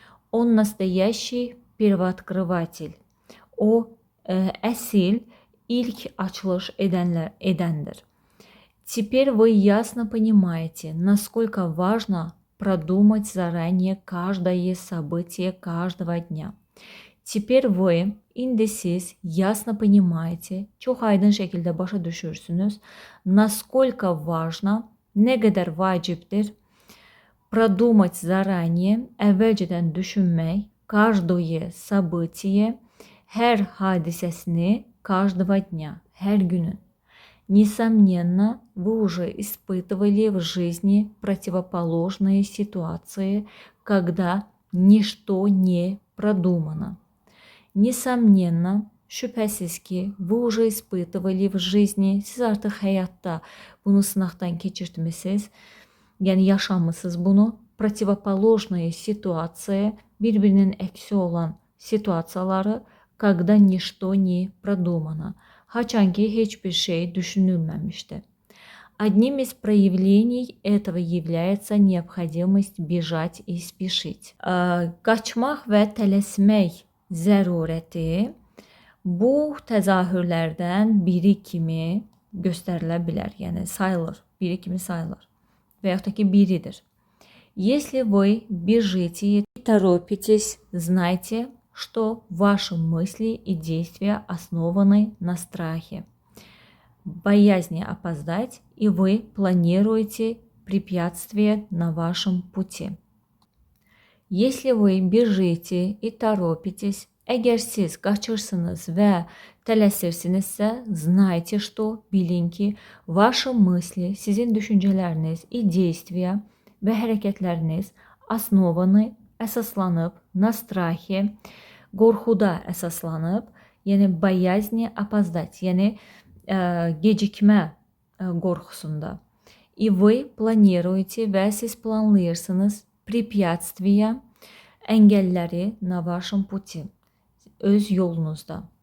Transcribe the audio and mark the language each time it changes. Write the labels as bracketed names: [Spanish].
[Russian] Он настоящий первооткрыватель. [Azerbaijani] O əsl, ilk açılış edəndir. [Russian] Теперь вы ясно понимаете, насколько важно продумать заранее каждое событие каждого дня. Теперь вы, [Azerbaijani] indi siz [Russian] ясно понимаете, [Azerbaijani] çox aydın şəkildə başa düşürsünüz, [Russian] насколько важно, [Azerbaijani] nə qədər vacibdir, [Russian] продумать заранее, [Azerbaijani] əvvəlcədən düşünmək, [Russian] каждое событие, [Azerbaijani] hər hadisəsini, [Russian] каждого дня, [Azerbaijani] hər günün. [Russian] Несомненно, вы уже испытывали в жизни противоположные ситуации, когда ничто не продумано. Nесомненно, [Azerbaijani] şübhəsiz ki, [Russian] вы уже испытывали в жизни, [Azerbaijani] siz artıq həyatda bunu sınaqdan keçirtmisiniz, yəni yaşamısınız bunu, [Russian] противоположные ситуации, [Azerbaijani] bir-birinin əksi olan situasiyaları, [Russian] когда ничто не продумано, [Azerbaijani] haçan ki heç bir şey düşünülməmişdi. [Russian] Одним из проявлений этого является необходимость бежать и спешить. [Azerbaijani] Qaçmaq və tələsmək zərurəti bu təzahürlərdən biri kimi göstərilə bilər, yəni sayılır, biri kimi sayılır və yaxud da ki biridir. [Russian] Если вы бежите и торопитесь, знайте, что ваши мысли и действия основаны на страхе, боязни опоздать, и вы планируете препятствия на вашем пути. Если вы bежите и торопитесь, [Azerbaijani] əgər siz qaçırsınız və tələsirsinizsə, [Russian] знайте, что, [Azerbaijani] bilin ki, [Russian] ваши мысли, [Azerbaijani] sizin düşüncələriniz, [Russian] и действия [Azerbaijani] və hərəkətləriniz [Russian] основаны, [Azerbaijani] əsaslanıb, [Russian] на страхе, [Azerbaijani] qorxuda əsaslanıb, yəni [Russian] боязни опоздать, [Azerbaijani] yəni gecikmə qorxusunda. [Russian] И вы планируете [Azerbaijani] və siz planlayırsınız [Russian] препятствия, [Azerbaijani] əngəlləri [Russian] на вашем пути, [Azerbaijani] öz yolunuzda.